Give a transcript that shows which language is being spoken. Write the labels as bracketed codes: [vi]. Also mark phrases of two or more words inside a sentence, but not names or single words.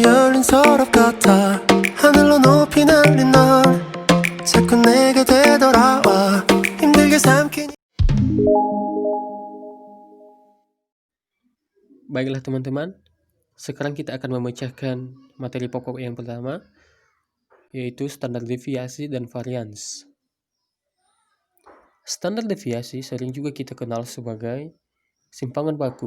[ko] 열린 서랍 같아 하늘로 높이 날린 넌 자꾸 내게 되돌아와 힘들게 삼킨. [id] Baiklah teman-teman, sekarang kita akan memecahkan materi pokok yang pertama, yaitu standar deviasi dan varians. Standar deviasi sering juga kita kenal sebagai simpangan baku.